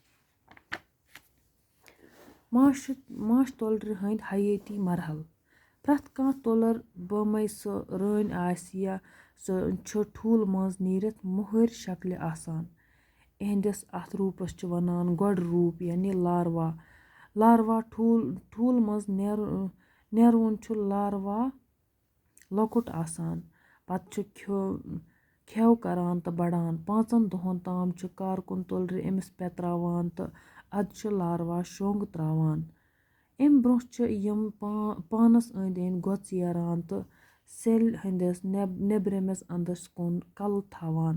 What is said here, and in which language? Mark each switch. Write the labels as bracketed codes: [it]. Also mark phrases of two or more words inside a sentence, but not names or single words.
[ks] माछ तुलरे हंद हयाती मरहल। प्रथ कह तुलर बमै सु रٲन आस या सु छ ठूल मज नीरित मोहर शक्ल आसान। इहंदिस अथ रूपस छ वनान गोड रूप यानी लार्वा। लार्वा ठूल मज नेरवन छ लार्वा लकुट आसान। पत छ खेव करान तो बढ़ान। 5 दोहन ताम छ कारकुन तुलरे अमिस पेत्रावान तो अद छ लार्वा शोंग त्रावान। अमि ब्रोह छ यम पानस अंद गोचेरान तो सेल हंदिस नेबरमिस अंदस कुन कल थावान।